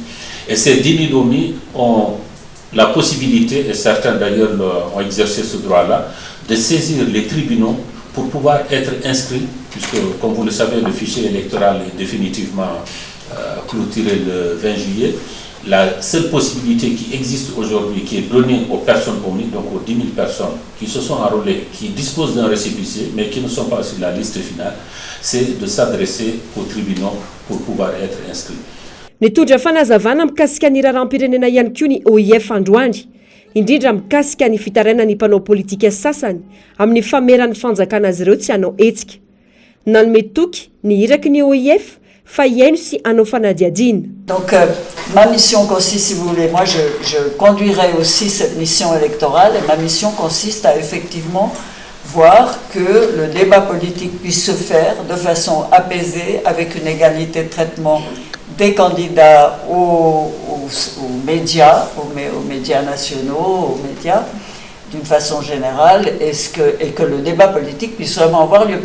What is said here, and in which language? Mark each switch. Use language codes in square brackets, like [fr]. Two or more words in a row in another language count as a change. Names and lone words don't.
[fr] Et ces 10 000 omis ont la possibilité, et certains d'ailleurs ont exercé ce droit-là, de saisir les tribunaux pour pouvoir être inscrits, puisque comme vous le savez, le fichier électoral est définitivement clôturé le 20 juillet. La seule possibilité qui existe aujourd'hui, qui est donnée aux personnes omis, donc aux 10 000 personnes qui se sont enrôlées, qui disposent d'un récépissé, mais qui ne sont pas sur la liste finale, c'est de s'adresser aux tribunaux pour pouvoir être inscrits. [mg] Nitondra fanazavana mikasika ny raharam-pirenena ihany koa ny OIF androany, indrindra mikasika ny fitaraina ny mpanao politika sasany amin'ny fameran'ny fanjakana azy ireo tsy hanao hetsika. Nanome toky ny iraky ny OIF fa iaino sy hanao fanadiadiana. [fr] Donc ma mission consiste, si vous voulez, moi je conduirai aussi cette mission électorale, et ma mission consiste à effectivement voir que le débat politique puisse se faire de façon apaisée, avec une égalité de traitement des candidats aux médias, aux médias nationaux, aux médias d'une façon générale, et que le débat politique puisse vraiment avoir lieu.